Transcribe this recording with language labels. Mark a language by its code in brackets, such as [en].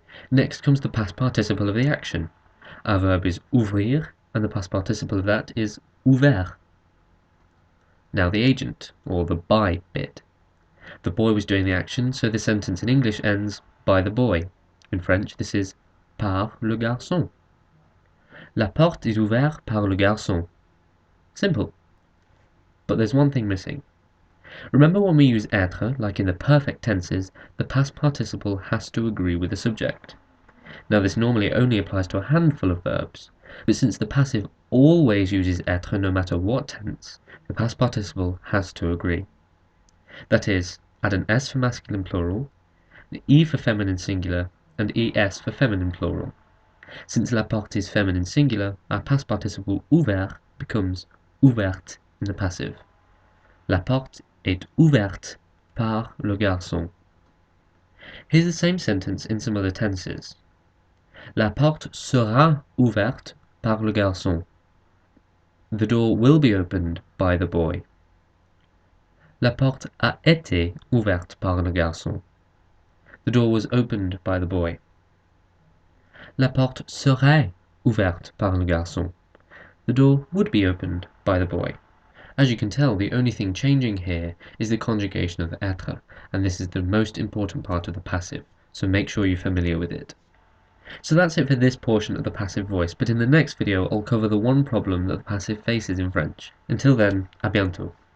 [en] Next comes the past participle of the action. Our verb is ouvrir, and the past participle of that is ouvert. Now the agent, or the by bit. The boy was doing the action, so the sentence in English ends by the boy. In French, this is [fr] par le garçon. La porte est ouverte par le garçon. [en] Simple. But there's one thing missing. Remember when we use être, like in the perfect tenses, the past participle has to agree with the subject. Now this normally only applies to a handful of verbs, but since the passive always uses être no matter what tense, the past participle has to agree. That is, add an s for masculine plural, an e for feminine singular, and es for feminine plural. Since la porte is feminine singular, our past participle ouvert becomes ouverte in the passive. [fr] La porte est ouverte par le garçon. [en] Here's the same sentence in some other tenses. [fr] La porte sera ouverte par le garçon. [en] The door will be opened by the boy. [fr] La porte a été ouverte par le garçon. [en] The door was opened by the boy. [fr] La porte serait ouverte par le garçon. [en] The door would be opened by the boy. As you can tell, the only thing changing here is the conjugation of être, and this is the most important part of the passive, so make sure you're familiar with it. So that's it for this portion of the passive voice, but in the next video I'll cover the one problem that the passive faces in French. Until then, [fr] à bientôt.